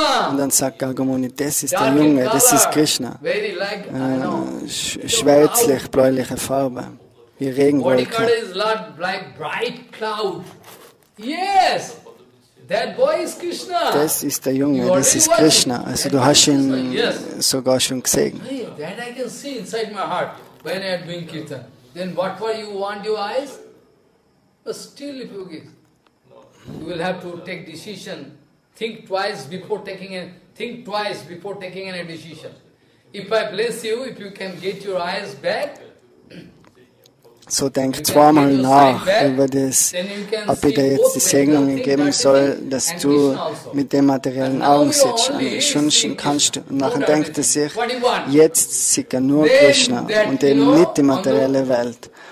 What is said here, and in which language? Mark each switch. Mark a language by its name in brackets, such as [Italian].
[German] Und dann sagt Gargamuni, das ist der Junge, das ist Krishna. Schwärzlich, bläuliche Farbe. wie Regenwolke. [English] is like bright cloud. Yes, that boy is Krishna. [German] Das ist der Junge, das ist Krishna. Also du hast ihn sogar schon gesehen. [English] That I can see inside my heart when I am doing kirtan. Then what for you want your eyes? But still if you give, you will have to take decision. Think twice before taking any decision. If I bless you, if you can get your eyes back, [German] so denk zweimal nach über das, ob ich dir jetzt die Segnungen geben soll, dass du mit den materiellen Augen sitzt. Ansonsten kannst du, und nachher denkt er sich, jetzt sieht er nur Krishna und eben nicht die materielle Welt.